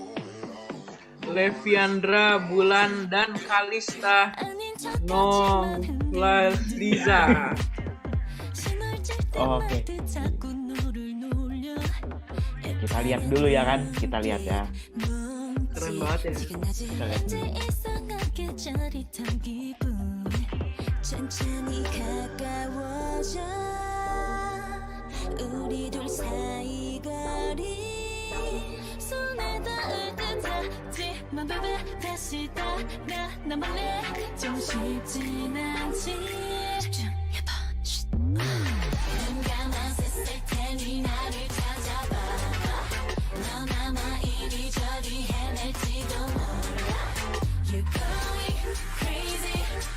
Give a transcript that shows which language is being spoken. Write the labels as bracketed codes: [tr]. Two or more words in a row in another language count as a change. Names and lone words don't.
[id] Leviandra Bulan dan Kalista Liza. Oke. Kita lihat dulu ya kan, kita lihat ya. Keren banget ya. Kita lihat dulu. [ko] 우리 둘 사이 거리 손에 닿을 듯 하지만 baby 다시 떠나 난 몰래 좀 쉽진 않지 집중해봐 눈 감아 셌을 테니 나를 찾아봐 넌 아마 이리저리 헤맬지도 몰라 [en] You're going crazy